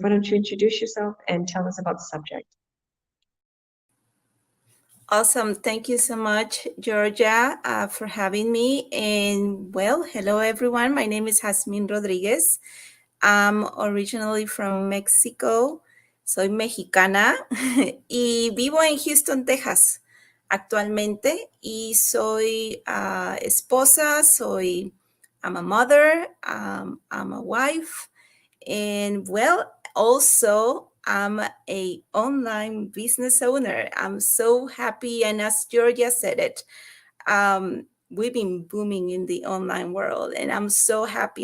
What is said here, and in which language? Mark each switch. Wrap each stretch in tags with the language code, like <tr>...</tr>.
<en>Why don't you introduce yourself and tell us about the subject? Awesome. Thank you so much, Georgia, for having me. And well, hello, everyone. My name is Jasmine Rodriguez. I'm originally from Mexico.</en> <es>Soy mexicana y vivo en Houston, Texas, actualmente. Y soy esposa,</es> <en>I'm a mother, I'm a wife. And well, also I'm a online business owner. I'm so happy, and as Georgia said it, we've been booming in the online world, and I'm so happy.</en>